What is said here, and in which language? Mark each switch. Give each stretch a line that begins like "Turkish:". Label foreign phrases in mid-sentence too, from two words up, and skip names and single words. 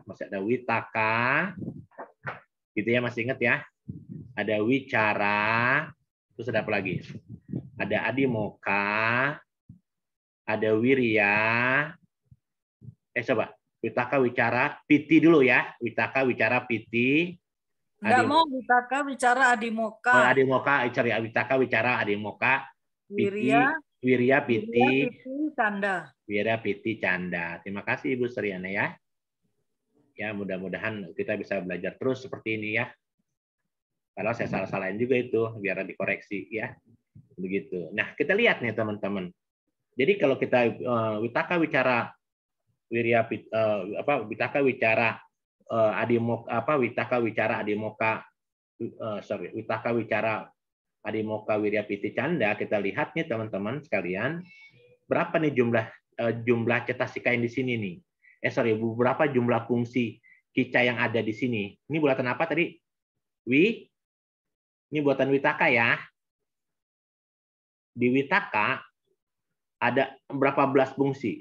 Indonesian: Masih ada witaka, gitu ya, masih ingat ya? Ada wicara, terus ada apa lagi? Ada adimoka, ada wirya. Coba.
Pali: Witaka, wicara, piti dulu ya. Witaka, wicara, piti.
Indonesian: Enggak mau
Pali: witaka, wicara, adimoka. Oh, adimoka, witaka, wicara, adimoka, piti, wirya, piti, canda. Wirya, piti, canda.
Indonesian: Terima kasih Ibu Seriana ya. Ya, mudah-mudahan kita bisa belajar terus seperti ini ya. Kalau saya salah-salahin juga itu, biar dikoreksi ya. Begitu. Nah, kita lihat nih teman-teman. Jadi kalau kita
Pali: witaka, wicara, wirya, witaka, wicara, witaka, wicara, adimoka, witaka, wicara, adimoka, wirya, piti, canda,
Indonesian: kita lihat nih teman-teman sekalian, berapa nih jumlah cetasika yang di sini nih? Berapa jumlah fungsi kica yang ada di sini? Ini buatan apa tadi? Ini buatan witaka ya. Di witaka ada berapa belas fungsi?